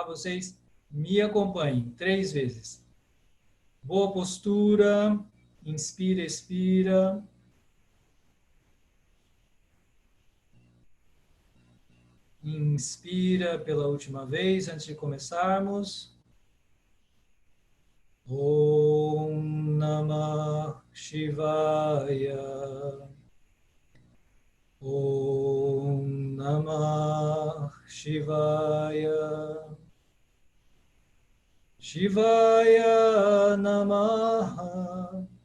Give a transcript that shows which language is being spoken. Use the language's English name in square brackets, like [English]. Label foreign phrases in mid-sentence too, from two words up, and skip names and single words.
[Portuguese] Vocês me acompanhem 3 vezes. Boa postura, inspira, expira. Inspira pela última vez, antes de começarmos. [Sanskrit] Om Namah Shivaya. Om Namah Shivaya. Shivaya Namaha.